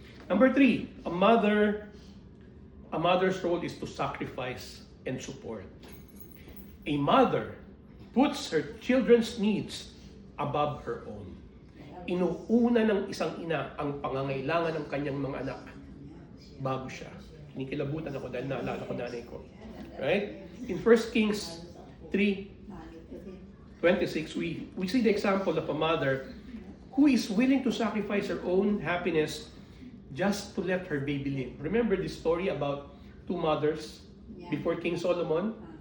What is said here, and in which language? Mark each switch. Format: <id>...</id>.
<en>Number 3, a mother's role is to sacrifice and support. A mother puts her children's needs above her own.</en> <tl>Inuuna ng isang ina ang pangangailangan ng kanyang mga anak bago siya. Kinikilabutan ako dahil naalala ko nanay ko. Right?</tl> <en>In 1 Kings 3:26, we see the example of a mother who is willing to sacrifice her own happiness just to let her baby live. Remember the story about 2 mothers before King Solomon?</en>